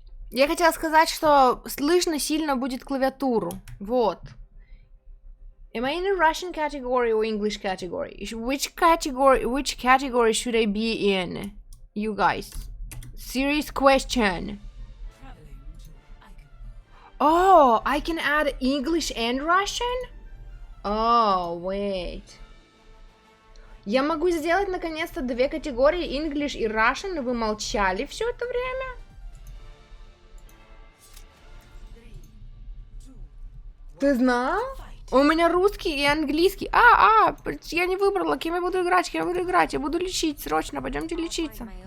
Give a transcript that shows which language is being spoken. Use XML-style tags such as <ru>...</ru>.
<ru>Я хотела сказать, что слышно сильно будет клавиатуру. Вот.</ru> <en>Am I in a Russian category or English category? Which category should I be in? You guys. Serious question. Oh, I can add English and Russian? Oh, wait.</en> <ru>Я могу сделать наконец-то 2 категории English и Russian, но вы молчали все это время? Ты знал? У меня русский и английский. Я не выбрала, кем я буду играть, Я буду лечить, срочно, пойдемте лечиться.</ru>